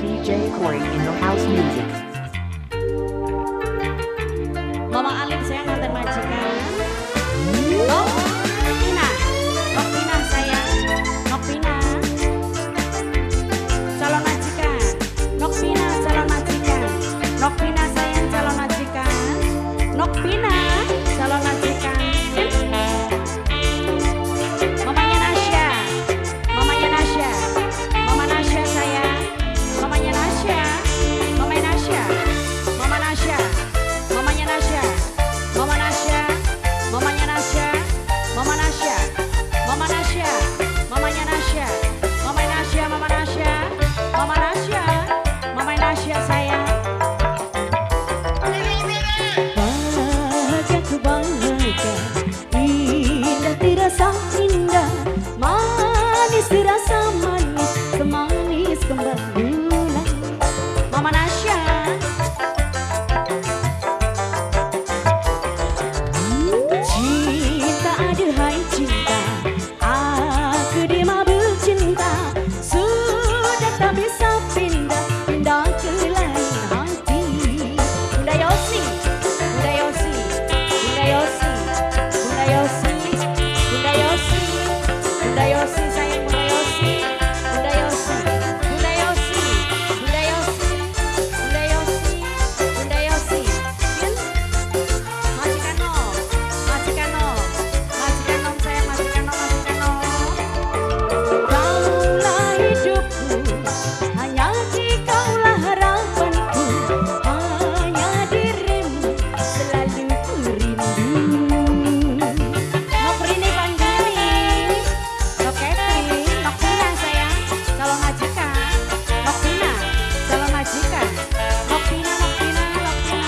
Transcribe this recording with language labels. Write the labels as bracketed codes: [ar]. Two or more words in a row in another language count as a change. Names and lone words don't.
[en] DJ Corey in the house music. [id] Mama Alin saya mantan majikan. Oh, Nokpina, Nokpina sayang, Nokpina, calon majikan, Nokpina calon majikan, Nokpina sayang calon majikan, Nokpina calon majikan. Mamanya Nasya, mamanya Nasya, mama Nasya sayang, mamanya Nasya, mamanya Nasya, mama Nasya. Mamanya Nasya, Mama Nasya, mamanya Nasya, Mama Nasya, Mama Nasya, mamanya Nasya, Mama Nasya, Mama Nasya, Mama Nasya, Mama Nasya sayang. Bahagia ku bahagia, indah dirasa indah, manis dirasa manis, semanis kembang bulan. Mama Nasya. Cinta aduhai cinta, aku di mabuk cinta, sudah tak bisa pindah, pindah ke lain hati. Bunda Yosi, Bunda Yosi, Bunda Yosi, Bunda Yosi, Bunda Yosi, Bunda Yosi sayang Bunda Yosi, Bunda Yosi, Bunda Yosi, Bunda Yosi, Bunda Yosi, Bunda Yosi, majikan nom, majikan nom, majikan nom sayang majikan nom, majikan nom. Kaulah hidupku, hanya dikaulah harapanku, hanya dirimu selalu ku rindu. Nok Rini Panggili, Nok Catherine, Nok Pina sayang, calon majikan, Nok Pina, calon majikan, Nok Pina, Nok Pina, Nok Pina.